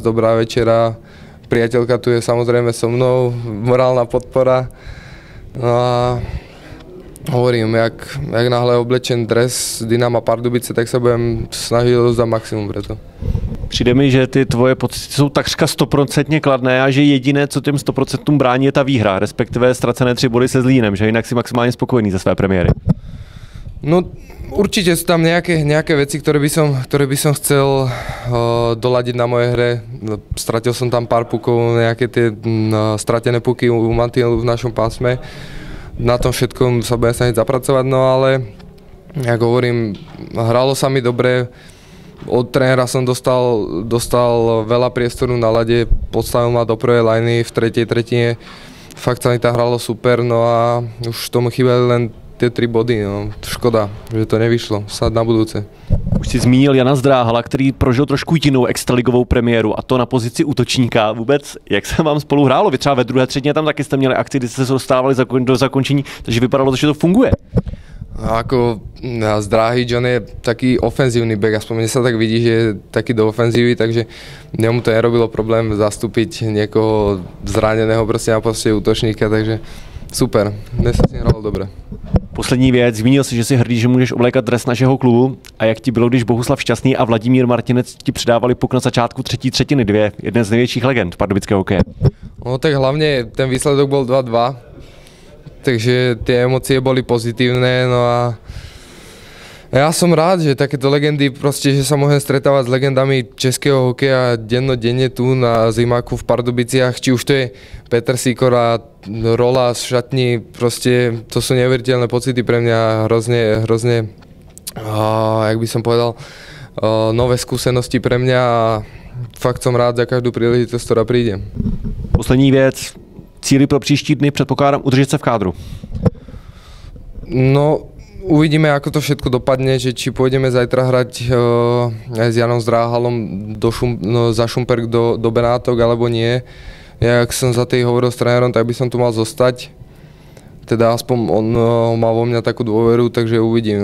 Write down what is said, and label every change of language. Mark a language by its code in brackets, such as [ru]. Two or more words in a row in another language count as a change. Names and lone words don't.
[sk] Dobrá večera, priateľka tu je samozrejme so mnou, morálna podpora. No a hovorím, jak náhle oblečen dres Dynama Pardubice, tak sa budem snažiť rozdať maximum preto. [cs] Přijde mi, že ty tvoje pocity jsou takřka 100% kladné a že jediné, co těm 100% brání, je ta výhra, respektive ztracené 3 body se Zlínem, že jinak si maximálně spokojený ze své premiéry. [sk] No určite sú tam nejaké veci, ktoré by som chcel doladiť na mojej hre. Stratil som tam pár pukov, nejaké tie stratené puky u mantinelu v našom pásme. Na tom všetkom sa budem snažiť zapracovať, no ale jak hovorím, hralo sa mi dobre. Od trénera som dostal veľa priestoru na ľade, podstavil ma do prvej lajny v tretej tretine. Fakt sa mi tam hralo super, no a už tomu chýbali len tie 3 body, no. Škoda, že to nevyšlo, snad na budúce. [cs] Už si zmínil Jana Zdráhala, který prožil trošku jinou extraligovou premiéru, a to na pozici útočníka. Vůbec, jak se vám spolu hrálo? Vy třeba ve druhé třetině tam taky jste měli akci, kdy jste se dostávali do zakončení, takže vypadalo to, že to funguje. [sk] Ako z Dráhy, John je taký ofenzívny back, aspoň mne sa tak vidí, že je taký do ofenzívy, takže nemu to nerobilo problém zastúpiť niekoho zraneného prostě na poste útočníka, takže super, dnes sa s ním hralo dobre. [cs] Poslední věc, zmínil si, že si hrdý, že můžeš oblékat dres našeho klubu, a jak ti bylo, když Bohuslav Šťastný a Vladimír Martinec ti předávali puk na začátku třetí třetiny, jeden z největších legend pardubického hokeje. [sk] No tak hlavne ten výsledok bol 2-2, takže tie emócie boli pozitívne, no a ja som rád, že takéto legendy, proste, že sa môžem stretávať s legendami českého hokeja dennodenne tu na Zimáku v Pardubiciach, či už to je Petr Sikora, Rola z šatní, proste to sú neuveriteľné pocity pre mňa, hrozne, jak by som povedal, nové skúsenosti pre mňa a fakt som rád za každú príležitosť, ktorá príde. [cs] Poslední věc, cíly pro příští dny, předpokládám udržet se v kádru. [sk] No, uvidíme, ako to všetko dopadne, že či pôjdeme zajtra hrať aj s Janom Zdráhalom za Šumperk do Benátok, alebo nie. Ja, ak som za tej hovoril s trénerom, tak by som tu mal zostať. Teda aspoň on má vo mňa takú dôveru, takže uvidím.